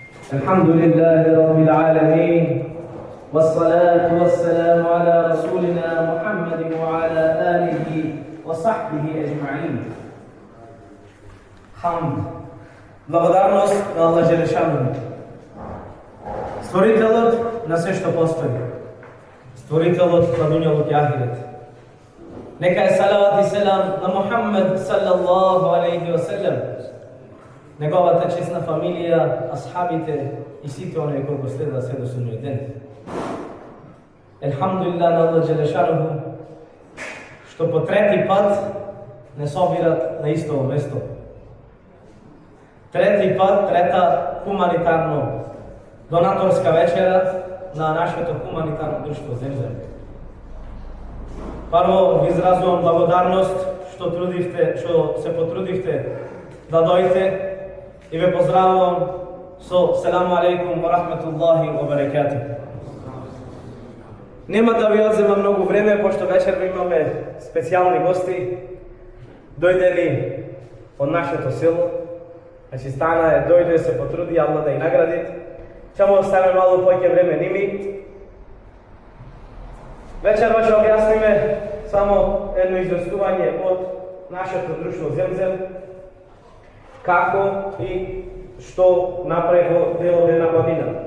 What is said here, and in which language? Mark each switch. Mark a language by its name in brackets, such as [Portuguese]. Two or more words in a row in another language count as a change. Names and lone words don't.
[Arabic] الحمد لله رب العالمين والصلاة والسلام على رسولنا محمد وعلى آله وصحبه أجمعين. [Macedonian] Хамд, благодарност на Аллах Желешану, Створителот на се што постои, Створителот на дуњалук и ахирет. Нека е салават и селам на Мухаммед [Arabic] صلى الله عليه وسلم, [Macedonian] неговата честна фамилија, асхабите и сите оние кои го следат се до судниот ден. Елхамдулилlah на Аллах Желешану што по трети пат не собират на исто место. Трети пат, трета хуманитарно донаторска вечера на нашето хуманитарно друштво Земзем. Прво ви изразувам благодарност што се потрудивте да дојдете и ве поздравувам со [Arabic] السلام عليكم ورحمة الله وبركاته. [Macedonian] Нема да ви одзема многу време, пошто вечерва имаме специјални гости, дојдели од нашето село. Значи стана е, дојде, се потруди, Аллах да ја награди. Ќе му оставиме малку повеќе време ними. Вечерва ќе објасниме само едно известување од нашето друштво Земзем, како и што направи во делот една година.